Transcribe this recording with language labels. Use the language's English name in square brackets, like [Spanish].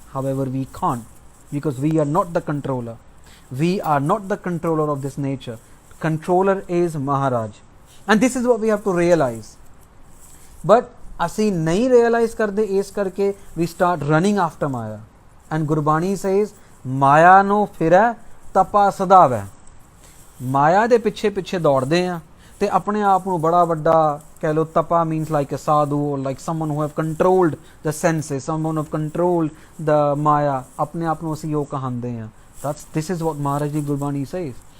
[English] However, we can't, because we are not the controller. We are not the controller of this nature. Controller is Maharaj. And this is what we have to realize. But [Punjabi] ਅਸੀਂ ਨਹੀਂ [English] realize [Punjabi] ਕਰਦੇ, ਇਸ ਕਰਕੇ [English] we start running after Maya. And Gurbani says, [Punjabi] ਮਾਇਆ ਨੂੰ ਫਿਰੈ ਤਪਾ ਸਦਾਵੈ. ਮਾਇਆ ਦੇ ਪਿੱਛੇ ਪਿੱਛੇ ਦੌੜਦੇ ਆ ਤੇ ਆਪਣੇ ਆਪ ਨੂੰ ਬੜਾ ਵੱਡਾ ਕਹਿ ਲਓ. [English] ਤਪਾ means like a sadhu, or like someone who have controlled the senses, someone who have controlled the Maya. [Punjabi] ਆਪਣੇ ਆਪ ਨੂੰ ਅਸੀਂ ਉਹ ਕਹਾਂਦੇ ਆ. [English] This is what Maharaj Ji Gurbani says.